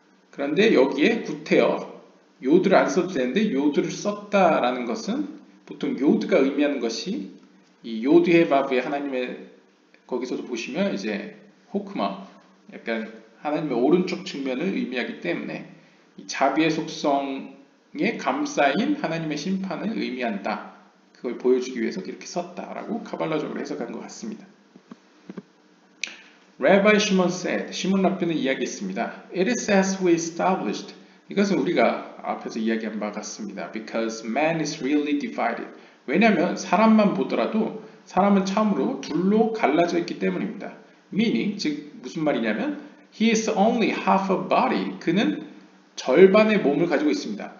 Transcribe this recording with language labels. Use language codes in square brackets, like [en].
[ko] 그런데 여기에 구태여 요드를 안 써도 되는데 요드를 썼다라는 것은 보통 요드가 의미하는 것이 이 요드의 바브의 하나님의 거기서도 보시면 이제 호크마 약간 하나님의 오른쪽 측면을 의미하기 때문에 이 자비의 속성에 감싸인 하나님의 심판을 의미한다. 그걸 보여주기 위해서 이렇게 썼다라고 카발라적으로 해석한 것 같습니다. [en] Rabbi Shimon said, [ko] 시몬 랍비는 이야기했습니다. [en] It is as we established. [ko] 이것은 우리가 앞에서 이야기한 바 같습니다. [en] Because man is really divided. [ko] 왜냐하면 사람만 보더라도 사람은 참으로 둘로 갈라져 있기 때문입니다. [en] Meaning, [ko] 즉 무슨 말이냐면 [en] He is only half a body. [ko] 그는 절반의 몸을 가지고 있습니다.